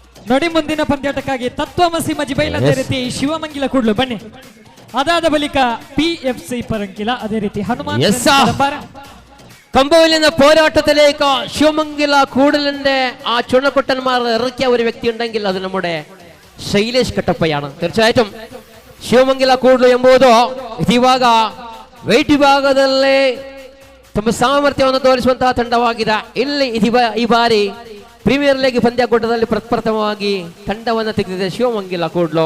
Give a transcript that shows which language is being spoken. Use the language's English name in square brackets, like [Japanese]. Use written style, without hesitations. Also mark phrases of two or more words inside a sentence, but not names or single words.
[Kannada] ನೋಡಿ ಮುಂದಿನ ಪಂದ್ಯಾಟಕ್ಕಾಗಿ ತತ್ವಮಸಿ ಮಜಿಬೈಲ್ ಅದೇ ರೀತಿ ಶಿವಮಂಗಿಲ ಕೂಡ್ಲು ಬನ್ನಿ. ಅದಾದ ಬಳಿಕ PFC ಪರಂಕಿಲ ಅದೇ ರೀತಿ ಹನುಮಾನ್ [English] Yes, sir. [Kannada] ಕಡಂಬಾರ. [Malayalam] കമ്പവലിന്റെ പോരാട്ടത്തിലേക്ക് ശിവമംഗില കൂടലിന്റെ ആ ചുണക്കൊട്ടന്മാർ ഇറക്കിയ ഒരു വ്യക്തി ഉണ്ടെങ്കിൽ അത് നമ്മുടെ ಶೈಲೇಶ್ ಕಟ್ಟಪ್ಪಯ್ಯನ. [Kannada] തീർച്ചയായിട്ടും ಶಿವಮಂಗಿಲ ಕೂಡಲು ಎಂಬುದು ಇವಾಗ ವೆಯ್ಟ್ ವಿಭಾಗದಲ್ಲಿ ತಮ್ಮ ಸಾಮರ್ಥ್ಯವನ್ನು ತೋರಿಸುವಂತಹ ತಂಡವಾಗಿದೆ. ಇಲ್ಲಿ ಈ ಬಾರಿ ಪ್ರೀಮಿಯರ್ ಲೀಗ್ ಪಂದ್ಯಾಕೂಟದಲ್ಲಿ ಪ್ರಪ್ರಥಮವಾಗಿ ತಂಡವನ್ನು ತೆಗೆದಿದೆ ಶಿವಮಂಗಿಲ ಕೂಡಲು.